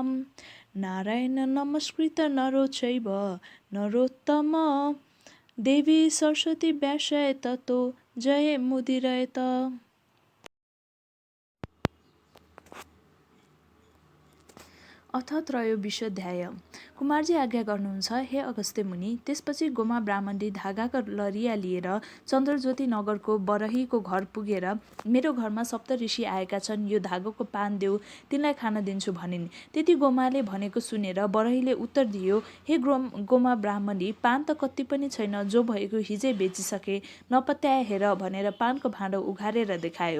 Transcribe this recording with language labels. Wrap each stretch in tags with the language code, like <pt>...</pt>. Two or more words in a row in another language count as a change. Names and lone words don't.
<sa>नारायण नमस्कृत्य नरो चैव नरोत्तम देवी सरस्वती व्यासाय ततो जयमुदीरयेत्। अथ त्रयोविंशोऽध्याय।</sa> <ne>कुमारजी आज्ञा गर्नुहुन्छ हे अगस्त्य मुनि। त्यसपछि गोमा ब्राह्मणले धागाका लरिया लिएर चन्द्रज्योति नगरको बरहीको घर पुगेर मेरो घरमा सप्तऋषि आएका छन्, यो धागोको पान देऊ, तिनलाई खान दिन्छु भनिन्। त्यति गोमाले भनेको सुनेर बरहीले उत्तर दियो, हे गोमा ब्राह्मणी, पान त कति पनि छैन, जो भएको हिजै बेचिसके, नपत्याए हेर भनेर पानको भाँडो उघारेर देखायो।</ne>